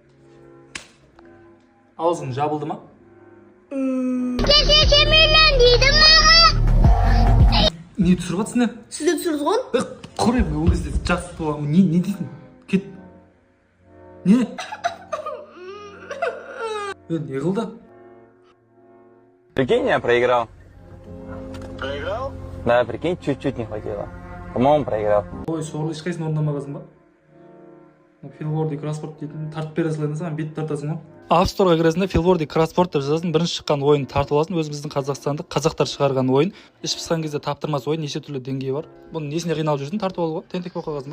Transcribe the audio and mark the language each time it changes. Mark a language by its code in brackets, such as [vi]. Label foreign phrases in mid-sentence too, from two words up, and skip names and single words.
[kk] Аузың жабылды ма? Не түсіріп жатсың не? Сіз де түсірдіңіз ғой? Құрай, ол кезде жақсы болған. Не дейсің? Кет. Не? Не қылды? [ru] Прикинь, я проиграл. Проиграл? Да, прикинь, чуть-чуть не хватило. По-моему, проиграл. [kk] Ой, сорлы ешқайсысын орындамағансың ба? Филворди кроссворд дейтін тартып бере салайын саған, бет тартасың ғой. App Store'ға кіресің де Филворди кроссворд деп жазасың, бірінші шыққан ойын тартып аласың, өзіміздің қазақстандық қазақтар шығарған ойын. Іш пысқан кезде таптырмас ойын, неше түрлі деңгейі бар. Бұның несіне қиналып жүрсің, тартып алуға, тентек болып қалғансың ба?